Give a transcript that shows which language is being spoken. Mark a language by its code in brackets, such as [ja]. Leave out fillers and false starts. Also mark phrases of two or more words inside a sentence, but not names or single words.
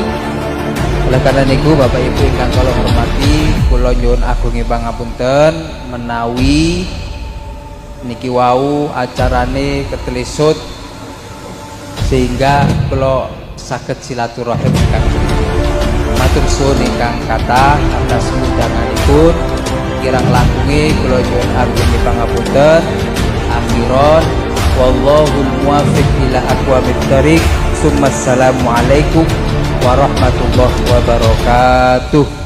[jv] Oleh karena niku Bapak Ibu ingkang kula hormati, kula nyuwun agungi pangapunten menawi niki wau acarane ketelisut sehingga kula saged silaturahim ingkang matur suwun ingkang kathah atas undanganipun. Kirang langkunge kula nyuwun agungi pangapunten. [ar] أخيرا والله الموفق إلى أقوم الطريق. السلام عليكم ورحمة الله وبركاته.